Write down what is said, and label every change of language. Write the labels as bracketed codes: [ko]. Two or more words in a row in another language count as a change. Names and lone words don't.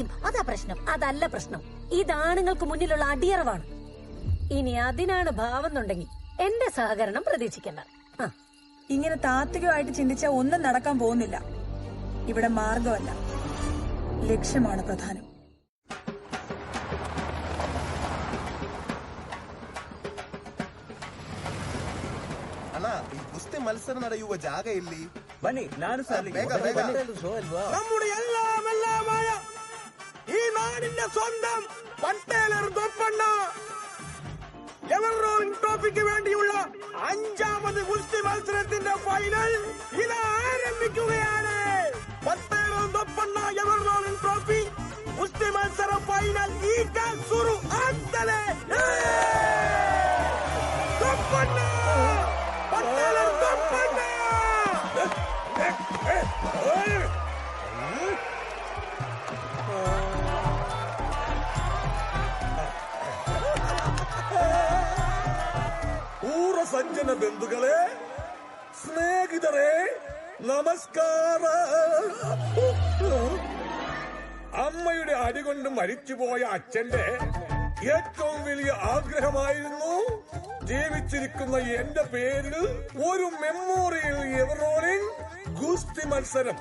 [ml] അതാ പ്രശ്നം. അതല്ല പ്രശ്നം, ഇതാണുങ്ങൾക്ക് മുന്നിലുള്ള അടിയറവാണ്. ഇനി അതിനാണ് ഭാവെന്നുണ്ടെങ്കിൽ എന്റെ സഹകരണം പ്രതീക്ഷിക്കണ്ട. ഇങ്ങനെ താത്വികമായിട്ട് ചിന്തിച്ചാൽ ഒന്നും നടക്കാൻ പോകുന്നില്ല. ഇവിടെ മാർഗമല്ല, ലക്ഷ്യമാണ് പ്രധാനം. [kn] ಅಣ್ಣ, ಈ ಕುಸ್ತಿ ಮತ್ಸರ ನಡೆಯುವ ಜಾಗ ಎಲ್ಲಿ? ಬನ್ನಿ, ನಾನು [ml] നമ്മുടെ എല്ലാമായ ഈ നാടിന്റെ സ്വന്തം പട്ടേലർ ദൊപ്പണ്ണ [en] everrolling trophy [ml] വേണ്ടിയുള്ള 5ാമത് ഗുസ്തി മത്സരത്തിന്റെ ഫൈനൽ ഇത് ആരംഭിക്കുകയാണ്. പട്ടേലർ ദൊപ്പണ്ണ [en] everrolling trophy [ml] ഗുസ്തി മത്സര ഫൈനൽ [kn] ಈಗ ಶುರು ಆಗ್ತದೆ. ದೊಪ್ಪಣ್ಣ, ಪಟ್ಟೇಲರ್ ದೊಪ್ಪಣ್ಣ. ಸಜ್ಜನ ಬೆಂದುಗಳೇ, ಸ್ನೇಹಿತರೇ, നമസ്കാര. [ml] അമ്മയുടെ അടികൊണ്ട് മരിച്ചുപോയ അച്ഛന്റെ ഏറ്റവും വലിയ ആഗ്രഹമായിരുന്നു ജീവിച്ചിരിക്കുന്ന എന്റെ പേരിൽ ഒരു [en] memorial everolling [ml] ഗുസ്തി മത്സരം.